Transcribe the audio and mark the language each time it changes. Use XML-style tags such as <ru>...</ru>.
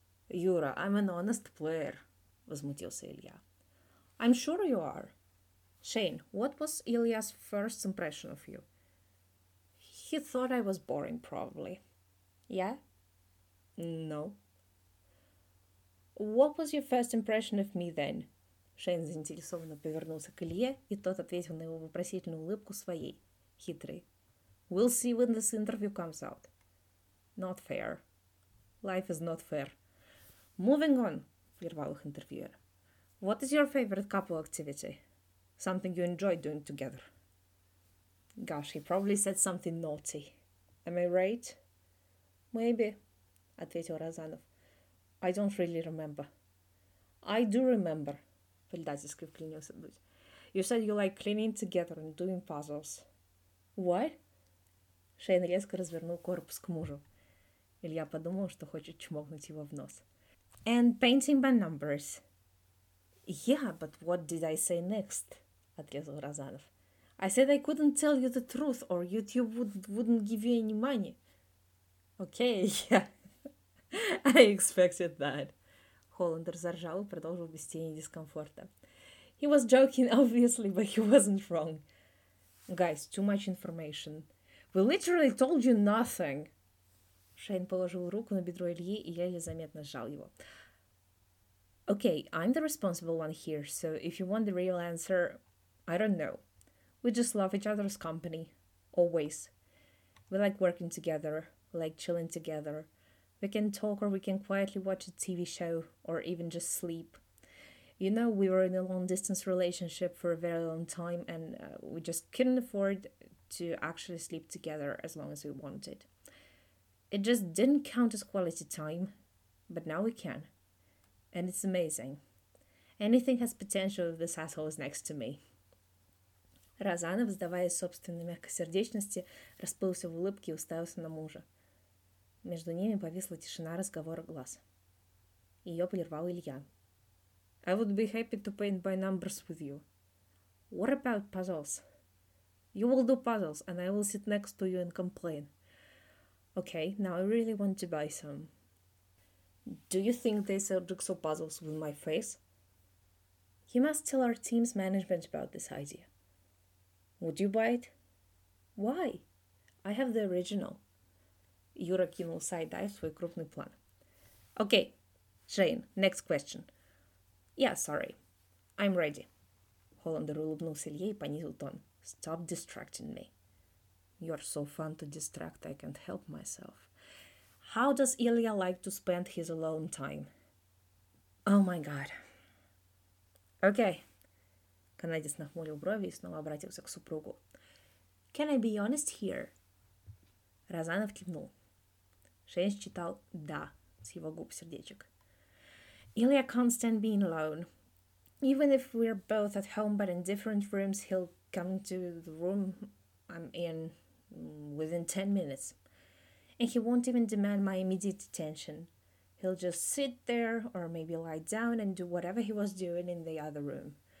<en>Юра, I'm an honest player,</en> <ru>возмутился Илья.</ru> <en>I'm sure you are. Shane, what was Илья's first impression of you? He thought I was boring, probably. Yeah? No. What was your first impression of me then?</en> <ru>Шейн заинтересованно повернулся к Илье, и тот ответил на его вопросительную улыбку своей, хитрой.</ru> <en>We'll see when this interview comes out. Not fair. Life is not fair. Moving on,</en> <ru>прервал их интервьюер.</ru> <en>What is your favorite couple activity? Something you enjoy doing together? Gosh, he probably said something naughty. Am I right? Maybe.</en> <ru>Ответил Розанов.</ru> <en>I don't really remember. I do remember.</en> <ru>Предательски вклинился Дудь.</ru> <en>You said you like cleaning together and doing puzzles. What?</en> <ru>Шейн резко развернул корпус к мужу. Илья подумал, что хочет чмокнуть его в нос.</ru> <en>And painting by numbers. Yeah, but what did I say next?</en> <ru>Отрезал Розанов.</ru> <en>I said I couldn't tell you the truth or YouTube wouldn't give you any money. Okay, yeah. I expected that.</en> <ru>Холландер заржал и продолжил без тени дискомфорта.</ru> <en>He was joking, obviously, but he wasn't wrong. Guys, too much information. We literally told you nothing.</en> <ru>Шейн положил руку на бедро Ильи и еле заметно сжал его.</ru> <en>Okay, I'm the responsible one here, so if you want the real answer, I don't know. We just love each other's company. Always. We like working together, like chilling together. We can talk or we can quietly watch a TV show or even just sleep. You know, we were in a long-distance relationship for a very long time and we just couldn't afford to actually sleep together as long as we wanted. It just didn't count as quality time, but now we can. And it's amazing. Anything has potential if this asshole is next to me.</en> <ru>Розанов, сдаваясь собственной мягкосердечности, расплылся в улыбке и уставился на мужа. Между ними повисла тишина разговора глаз. Ее прервал Илья.</ru> <en>I would be happy to paint by numbers with you. What about puzzles? You will do puzzles, and I will sit next to you and complain. Okay, now I really want to buy some. Do you think they sell jigsaw puzzles with my face? You must tell our team's management about this idea. Would you buy it? Why? I have the original.</en> <ru>Юра кинул сайдай в свой крупный план.</ru> <en>Okay, Shane, next question. Yeah, sorry. I'm ready.</en> <ru>Холландер улыбнулся Илье и понизил тон.</ru> <en>Stop distracting me. You're so fun to distract, I can't help myself. How does Ilya like to spend his alone time? Oh my god. Okay.</en> <ru>Канадец нахмурил брови и снова обратился к супругу.</ru> <en>Can I be honest here?</en> <ru>Розанов кивнул. Шейн считал «да» с его губ сердечек.</ru> <en>Ilya can't stand being alone. Even if we're both at home but in different rooms, he'll come to the room I'm in within 10 minutes. And he won't even demand my immediate attention. He'll just sit there or maybe lie down and do whatever he was doing in the other room.</en>